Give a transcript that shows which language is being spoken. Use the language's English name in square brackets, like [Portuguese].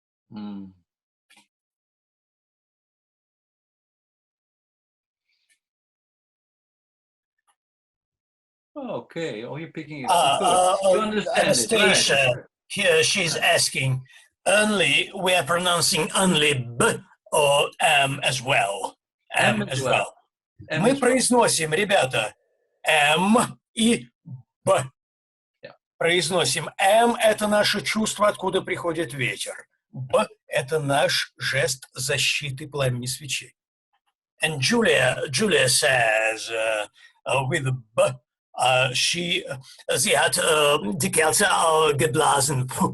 [English] Okay, oh, you're picking it up. You understand Anastasia, it, right? here she's asking, only we are pronouncing only B or M as well? M as well. [Russian] Мы произносим, ребята, М и Б. Произносим М – это наше чувство, откуда приходит ветер. Б – это наш жест защиты пламени свечи. [English] And Julia says with B, [German] sie hat die Kerze geblasen.